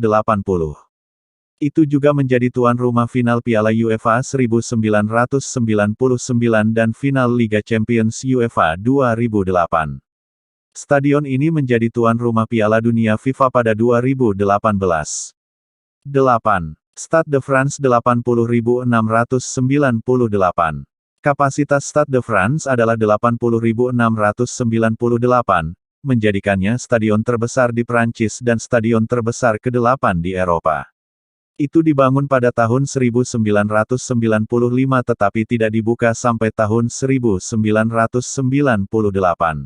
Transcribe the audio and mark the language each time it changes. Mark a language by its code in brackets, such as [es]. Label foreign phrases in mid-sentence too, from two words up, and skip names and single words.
[id] Itu juga menjadi tuan rumah final Piala UEFA 1999 dan final Liga Champions UEFA 2008. Stadion ini menjadi tuan rumah Piala Dunia FIFA pada 2018. 8. Stade de France 80.698. Kapasitas Stade de France adalah 80.698, menjadikannya stadion terbesar di Prancis dan stadion terbesar ke-8 di Eropa. Itu dibangun pada tahun 1995 tetapi tidak dibuka sampai tahun 1998.